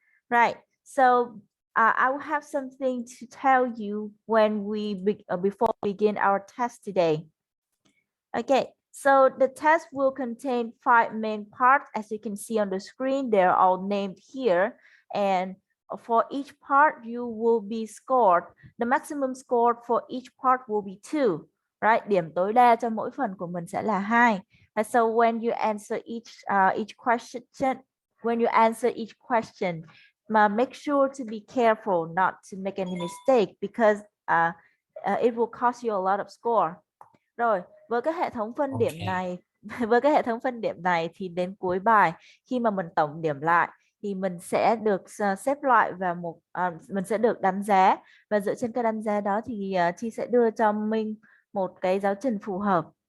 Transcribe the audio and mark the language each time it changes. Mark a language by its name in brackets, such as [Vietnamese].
[English] Right, so I will have something to tell you when before we begin our test today. Okay, so the test will contain 5 main parts. As you can see on the screen, they're all named here. And for each part, you will be scored. The maximum score for each part will be 2. Right? [Vietnamese] Điểm tối đa cho mỗi phần của mình sẽ là 2. [English] And so when you answer each question, make sure to be careful not to make any mistake because it will cost you a lot of score. [Vietnamese] Rồi, với cái hệ thống phân điểm okay. này với cái hệ thống phân điểm này thì đến cuối bài khi mà mình tổng điểm lại thì mình sẽ được xếp loại vào mình sẽ được đánh giá và dựa trên cái đánh giá đó thì Chi sẽ đưa cho Minh một cái giáo trình phù hợp.